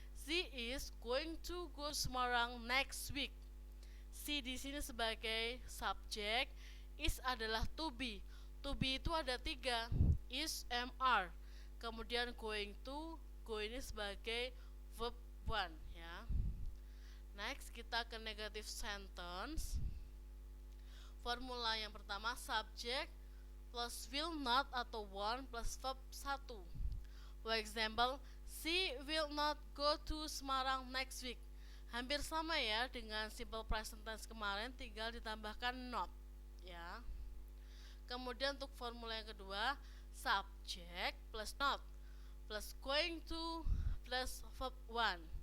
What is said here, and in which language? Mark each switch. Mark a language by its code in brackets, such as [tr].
[en] She is going to go Semarang next week. [id] She di sini sebagai subjek, is adalah to be. To be itu ada tiga, is, am, are. Kemudian going to, go ini sebagai verb one ya. Next kita ke negative sentence. Formula yang pertama subject plus will not atau won't plus verb satu. [en] For example, she will not go to Semarang next week. [id] Hampir sama ya dengan simple present tense kemarin, tinggal ditambahkan not ya. Kemudian untuk formula yang kedua, subject plus not plus going to plus verb one.